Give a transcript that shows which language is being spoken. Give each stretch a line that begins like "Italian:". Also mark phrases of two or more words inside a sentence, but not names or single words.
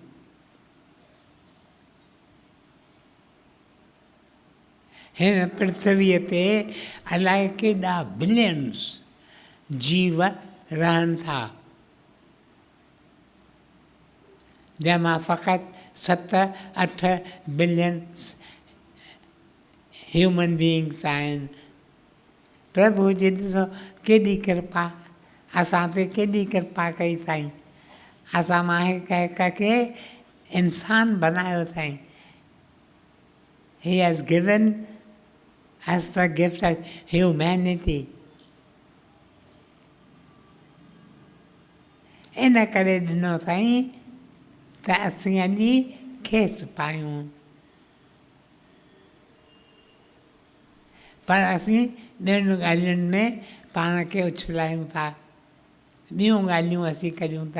Sindhi: हिन पृथ्वीअ ते अलाए केॾा बिलियन्स जीव रहनि था, जंहिंमां फ़क़ति 7-8
English: billions human beings
Sindhi: आहिनि। प्रभु जी ॾिसो केॾी कृपा, असां ते केॾी कृपा कई अथईं। असां मां हिक खे इंसान बनायो अथईं।
English: He has given us the gift of humanity.
Sindhi: इन करे ॾिनो अथईं त असीं अॼु खेसि पायूं। पर असीं ॿियुनि ॻाल्हियुनि में पाण खे उछलायूं था, ॿियूं ॻाल्हियूं असीं करियूं था।